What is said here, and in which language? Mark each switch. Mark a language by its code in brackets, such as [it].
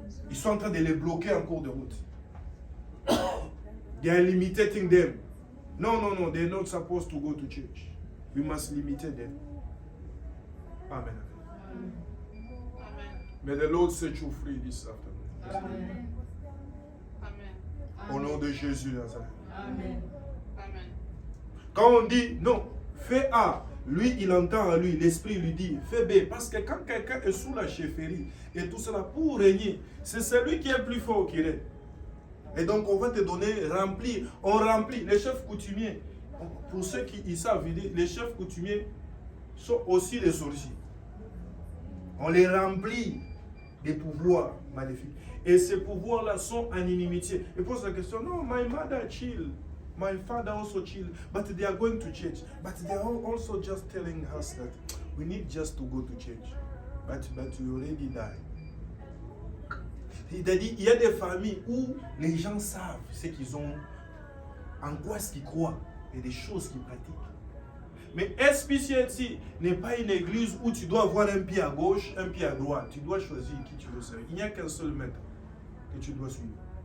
[fr] Ils sont en train de les bloquer en cours de route. [en] They are limiting them. No, they're not supposed to go to church. We must limit them. Amen. May the Lord set you free this afternoon. Amen. [fr] Au nom de Jésus Nazareth. Amen. Quand on dit non, fais A, lui il entend à lui, l'esprit lui dit fais B. Parce que quand quelqu'un est sous la chefferie et tout cela pour régner, c'est celui qui est plus fort qui règne. Et donc on va te donner, remplir. On remplit. Les chefs coutumiers, pour ceux qui savent, les chefs coutumiers sont aussi des sorciers. On les remplit des pouvoirs maléfiques. Et ces pouvoirs-là sont en inimitié. Ils posent la question, non, [en] my mother chill. My father also chill. But they are going to church. But they are also just telling us that we need just to go to church. But we already died. [fr] Il a dit, il y a des familles où les gens savent ce qu'ils ont, en quoi ce qu'ils croient et des choses qu'ils pratiquent. Mais SPCNC n'est pas une église où tu dois avoir un pied à gauche, un pied à droite. Tu dois choisir qui tu veux servir. Il n'y a qu'un seul maître que tu dois suivre.